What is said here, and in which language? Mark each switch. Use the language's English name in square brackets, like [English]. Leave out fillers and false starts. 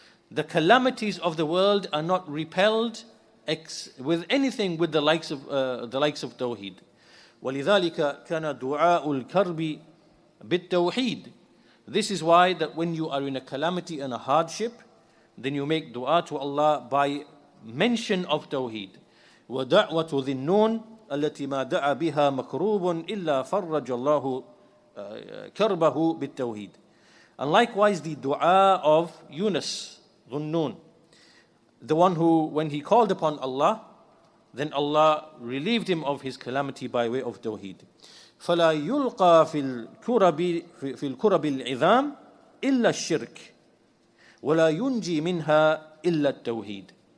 [English] The calamities of the world are not repelled with anything with the likes of Tawheed. [Arabic] وَلِذَلِكَ كَانَ دُعَاءُ الْكَرْبِ بِالتَّوْحِيدِ. [English] This is why that when you are in a calamity and a hardship, then you make dua to Allah by mention of Tawheed. [Arabic] وَدَعْوَةُ ذِي النُّونِ التي ما دعا بها مكروب إلا فرج الله كربه بالتوحيد. [English] And likewise the dua of Yunus, Dhunnun, the one who, when he called upon Allah, then Allah relieved him of his calamity by way of Tawheed. [Arabic] فلا يلقى في الكرب العظام إلا الشرك ولا ينجي منها إلا التوحيد.